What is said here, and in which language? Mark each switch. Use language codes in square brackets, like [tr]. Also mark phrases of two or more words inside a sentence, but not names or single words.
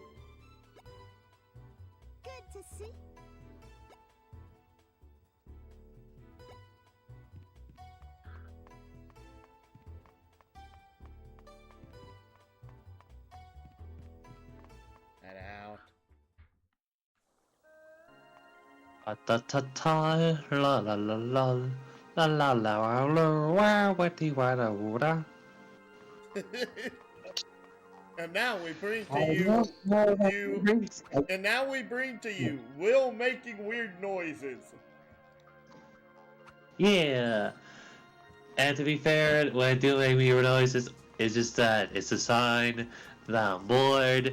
[en] Good to see. That out. Ta ta ta la la la la la la la la wa wa ti wa da wa da. And now we bring to you, and now we bring to you Will making weird noises. Yeah. And to be fair, when I do make weird noises, it's just that it's a sign that I'm bored.